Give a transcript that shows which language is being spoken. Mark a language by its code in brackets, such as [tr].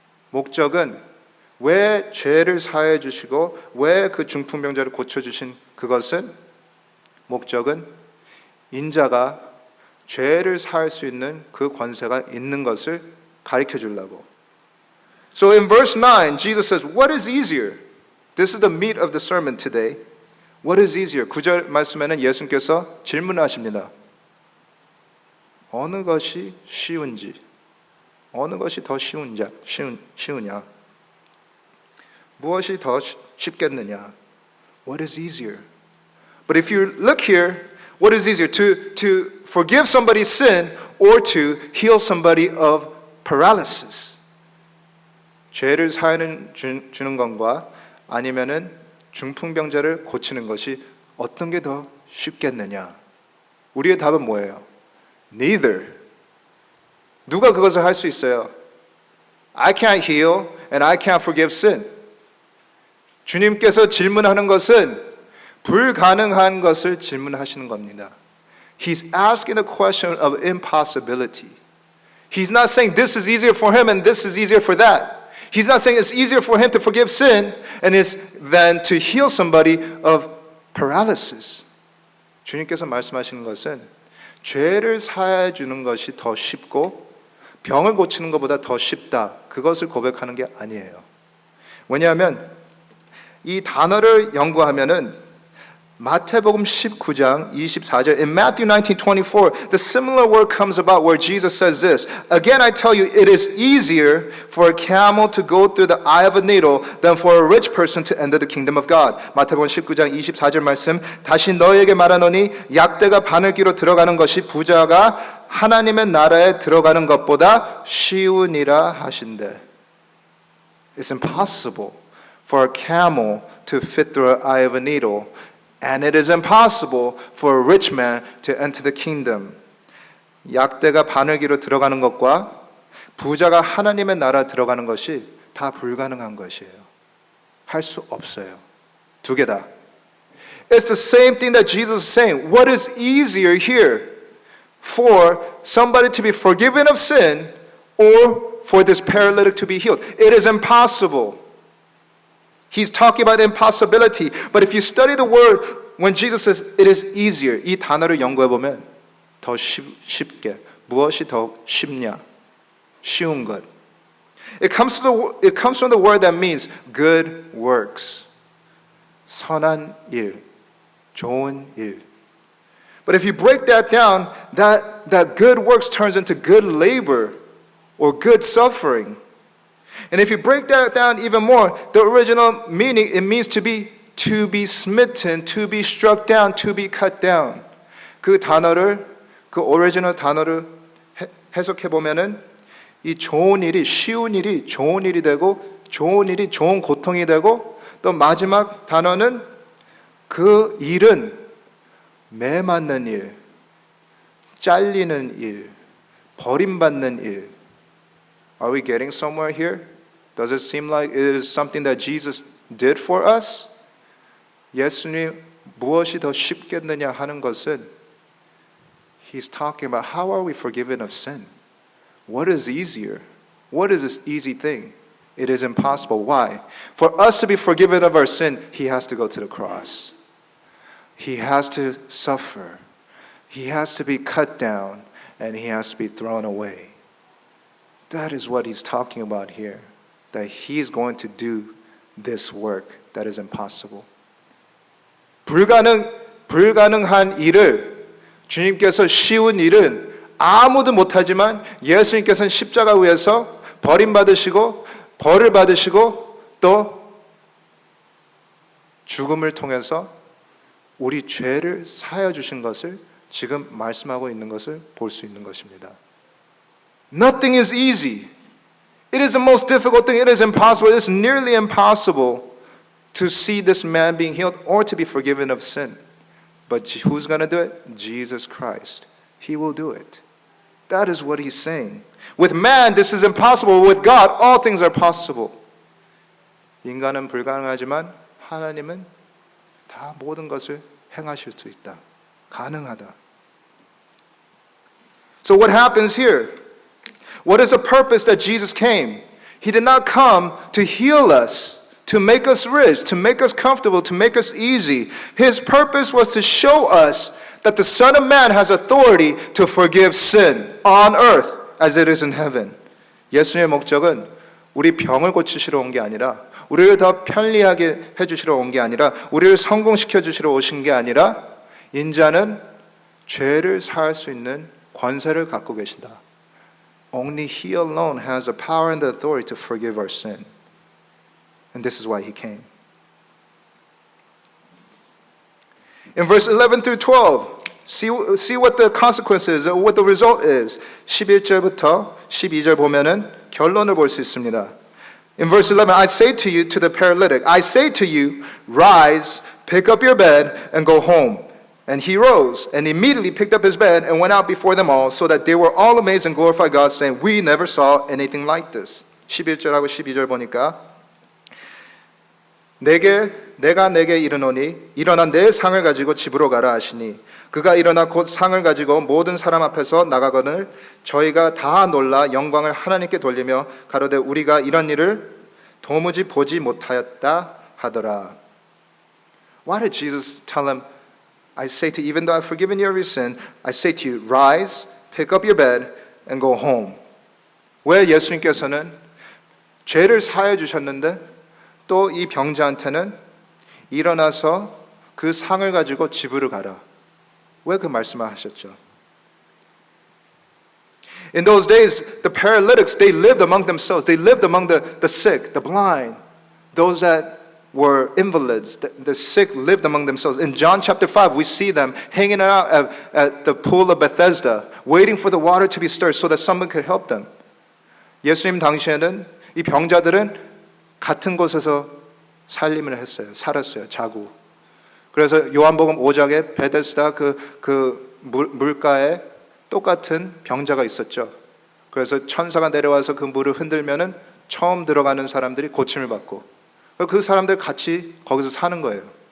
[ko] 목적은 왜 죄를 사해 주시고 왜 그 중풍병자를 고쳐주신 그것은 목적은 인자가 죄를 사할 수 있는 그 권세가 있는 것을 가르쳐 주려고. [en] So in verse 9, Jesus says, what is easier? This is the meat of the sermon today. What is easier? [ko] 9절 말씀에는 예수님께서 질문하십니다. 어느 것이 쉬운지, 어느 것이 더 쉬우냐? 무엇이 더 쉽겠느냐? [en] What is easier? But if you look here, what is easier? To forgive somebody's sin or to heal somebody of paralysis? [ko] 죄를 사하는 주는 것과 아니면은 중풍병자를 고치는 것이 어떤 게 더 쉽겠느냐? 우리의 답은 뭐예요? [en] Neither. [ko] 누가 그것을 할 수 있어요? [en] I can't heal and I can't forgive sin. [ko] 주님께서 질문하는 것은 불가능한 것을 질문하시는 겁니다. [en] He's asking a question of impossibility. He's not saying this is easier for him and this is easier for that. He's not saying it's easier for him to forgive sin than to heal somebody of paralysis. [ko] 주님께서 말씀하시는 것은 죄를 사해 주는 것이 더 쉽고 병을 고치는 것보다 더 쉽다. 그것을 고백하는 게 아니에요. 왜냐하면 이 단어를 연구하면은 마태복음 19장 24절 [en] in Matthew 19:24 the similar word comes about where Jesus says this. Again I tell you it is easier for a camel to go through the eye of a needle than for a rich person to enter the kingdom of God. [ko] 마태복음 19장 24절 말씀 다시 너희에게 말하노니 약대가 바늘귀로 들어가는 것이 부자가 하나님의 나라에 들어가는 것보다 쉬우니라 하신대. [en] It's impossible for a camel to fit through an eye of a needle. And it is impossible for a rich man to enter the kingdom. [ko] 약대가 바늘귀로 들어가는 것과 부자가 하나님의 나라 들어가는 것이 다 불가능한 것이에요. 할 수 없어요. 두 개 다. [en] It's the same thing that Jesus is saying. What is easier here? For somebody to be forgiven of sin or for this paralytic to be healed? It is impossible. He's talking about impossibility. But if you study the word, when Jesus says it is easier, [ko] 이 단어를 연구해 보면 더 쉽게, 무엇이 더 쉽냐? 쉬운 것. [en] It comes from the word that means good works. [ko] 선한 일, 좋은 일. [en] But if you break that down, that good works turns into good labor or good suffering. And if you break that down even more, the original meaning, it means to be smitten, to be struck down, to be cut down. [ko] 그 단어를, 그 오리지널 단어를 해석해 보면은 이 좋은 일이, 쉬운 일이 좋은 일이 되고, 좋은 일이 좋은 고통이 되고, 또 마지막 단어는 그 일은 매 맞는 일, 잘리는 일, 버림받는 일. [en] Are we getting somewhere here? Does it seem like it is something that Jesus did for us? [ko] 예수님 무엇이 더 쉽겠느냐 하는 것은 [en] He's talking about how are we forgiven of sin? What is easier? What is this easy thing? It is impossible. Why? For us to be forgiven of our sin, He has to go to the cross. He has to suffer. He has to be cut down, and He has to be thrown away. That is what He's talking about here. That He's going to do this work that is impossible. [ko] 불가능한 일을 주님께서 쉬운 일은 아무도 못하지만 예수님께서는 십자가 위에서 버림받으시고 벌을 받으시고 또 죽음을 통해서 우리 죄를 사하여 주신 것을 지금 말씀하고 있는 것을 볼 수 있는 것입니다. [en] Nothing is easy. It is the most difficult thing. It is impossible. It is nearly impossible to see this man being healed or to be forgiven of sin. But who's going to do it? Jesus Christ. He will do it. That is what He's saying. With man, this is impossible. With God, all things are possible. [ko] 인간은 불가능하지만 하나님은 다 모든 것을 행하실 수 있다. 가능하다. [en] So what happens here? What is the purpose that Jesus came? He did not come to heal us, to make us rich, to make us comfortable, to make us easy. His purpose was to show us that the Son of Man has authority to forgive sin on earth as it is in heaven. [ko] 예수님의 목적은 우리 병을 고치시러 온 게 아니라, 우리를 더 편리하게 해주시러 온 게 아니라, 우리를 성공시켜 주시러 오신 게 아니라, 인자는 죄를 사할 수 있는 권세를 갖고 계신다. [en] Only He alone has the power and the authority to forgive our sin. And this is why He came. In verse 11 through 12, see what the consequence is, what the result is. [ko] 11절부터 12절 보면은 결론을 볼 수 있습니다. [en] In verse 11, I say to you, to the paralytic, I say to you, rise, pick up your bed, and go home. And he rose, and immediately picked up his bed, and went out before them all, so that they were all amazed and glorified God, saying, we never saw anything like this. [ko] 11절하고 12절 보니까 내가 내게 이르노니 일어나 내 상을 가지고 집으로 가라 하시니 그가 일어나 곧 상을 가지고 모든 사람 앞에서 나가거늘 저희가 다 놀라 영광을 하나님께 돌리며 가로되 우리가 이런 일을 도무지 보지 못하였다 하더라. [en] Why did Jesus tell him, I say to you, even though I've forgiven you every sin, I say to you, rise, pick up your bed, and go home. [ko] 왜 예수님께서는 죄를 사해 주셨는데 또 이 병자한테는 일어나서 그 상을 가지고 집으로 가라. 왜 그 말씀을 하셨죠? [en] In those days, the paralytics, they lived among themselves. They lived among the sick, the blind, those that were invalids. The sick lived among themselves. In John chapter 5, we see them hanging out at the pool of Bethesda, waiting for the water to be stirred so that someone could help them. [ko] 예수님 당시에는 이 병자들은 같은 곳에서 살림을 했어요. 살았어요. 자고. 그래서 요한복음 5장에 베데스다 그 물가에 똑같은 병자가 있었죠. 그래서 천사가 내려와서 그 물을 흔들면은 처음 들어가는 사람들이 고침을 받고 그 사람들 같이 거기서 사는 거예요.